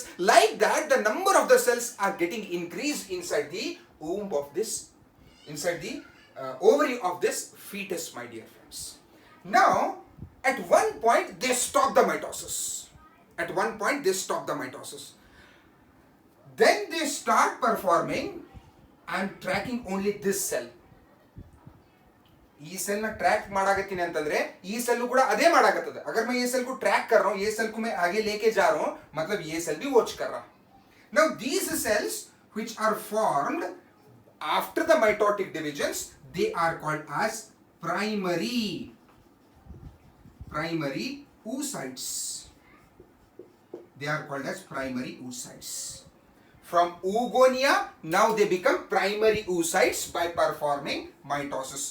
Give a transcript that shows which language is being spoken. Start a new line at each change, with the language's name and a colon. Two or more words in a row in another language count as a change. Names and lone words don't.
English: Like that, the number of the cells are getting increased inside the womb of this, inside the ovary of this fetus, my dear friends. Now, at one point, they stop the mitosis. At one point, they stop the mitosis. Then they start performing, I am tracking only this cell.
Kannada: ಈ ಸೆಲ್ ನ ಟ್ರ್ಯಾಕ್ ಮಾಡಾಕತ್ತೀನಿ ಅಂತಂದ್ರೆ ಈ सेल ಕೂಡ ಅದೇ ಮಾಡಾಕತ್ತದ.
Hindi: अगर मैं ये सेल को ट्रैक कर रहा हूं, ये सेल को मैं आगे लेके जा रहा हूं, मतलब ये सेल भी वॉच कर रहा.
English: Now these cells which are formed after the mitotic divisions, they are called as primary oocytes. They are called as primary oocytes. From oogonia, now they become primary oocytes by performing mitosis.